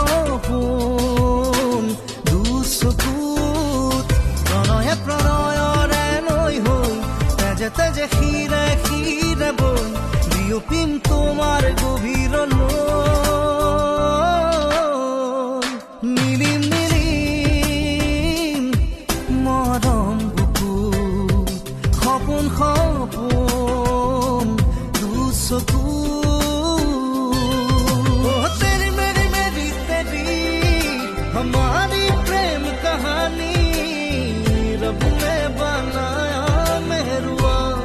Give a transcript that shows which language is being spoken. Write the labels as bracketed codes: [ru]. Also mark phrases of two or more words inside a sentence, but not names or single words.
[as] সপোন দুচকুত প্ৰণয়ে প্ৰণয়ৰে নৈ হৈ তেজে তেজে শিৰে শিৰে বৈ বিয়পিম তোমাৰ গভীৰলৈ মিলিম মিলিম মৰম বুকুত সপোন সপোন দুচকুত [hi] तेरी मेरी मेरी तेरी हमारी प्रेम कहानी रब ने बनाया मेहरुआ